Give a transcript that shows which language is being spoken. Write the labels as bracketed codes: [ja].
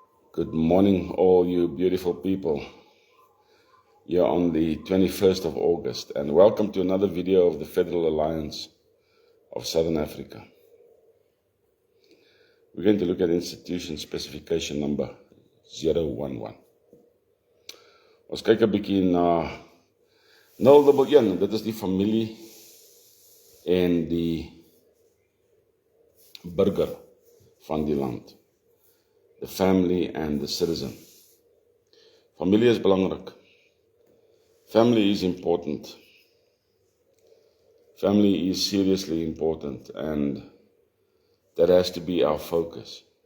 [en] Good morning all you beautiful people here on the 21st of August, and welcome to another video of the Federal Alliance of Southern Africa. We're going to look at institution specification number 011. [af] Ons kyk 'n bietjie na 011, dit is die familie en die burger van die land. [en] The family and the citizen. [af] Familie is belangrik. [en] Family is important. Family is seriously important, and that has to be our focus.